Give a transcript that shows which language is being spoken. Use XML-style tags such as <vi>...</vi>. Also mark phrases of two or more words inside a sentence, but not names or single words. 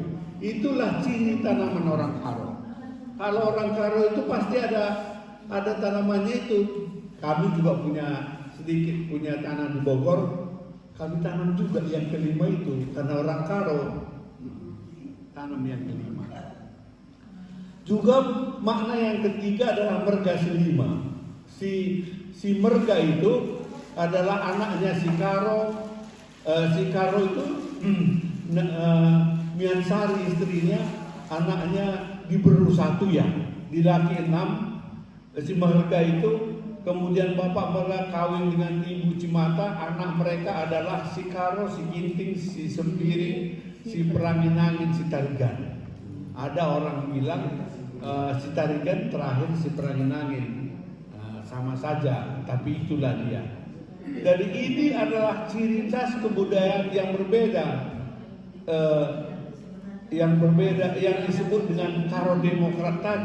<id>Itulah ciri tanaman orang Karo. Kalau orang Karo itu pasti ada tanamannya itu. Kami juga punya tanah di Bogor. Kami tanam juga yang kelima itu karena orang Karo tanam yang kelima. Juga makna yang ketiga adalah merga selima. Si merga itu adalah anaknya si Karo. Si Karo itu Miansari istrinya, anaknya diberu satu ya, dilaki 6. Si merga itu kemudian bapak mereka kawin dengan ibu Cimata. Anak mereka adalah si Karo, si Ginting, si Sempiring, si Perangin-angin, si Tarigan. Ada orang bilang si Tarigan terakhir si Perangin-angin, sama saja, tapi itulah dia. Jadi ini adalah ciri khas kebudayaan yang berbeda, yang disebut dengan Karo Demokrat tadi.</id>